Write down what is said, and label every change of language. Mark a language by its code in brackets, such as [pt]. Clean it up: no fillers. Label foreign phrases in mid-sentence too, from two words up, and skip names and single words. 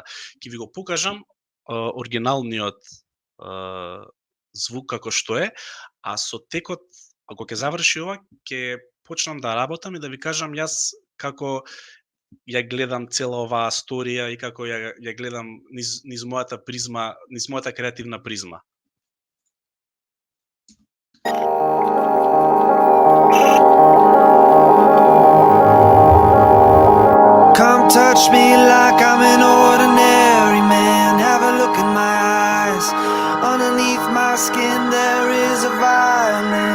[mk] Ќе ви го покажам оригиналниот звук како што е, а со текот, ако ќе заврши ова, ќе почнам да работам и да ви кажам јас како ја гледам цела оваа сторија и како ја гледам низ мојата призма, низ мојата креативна призма. [en] Come touch me like I'm an ordinary man. Have a look in my eyes. Underneath my skin there is a violence.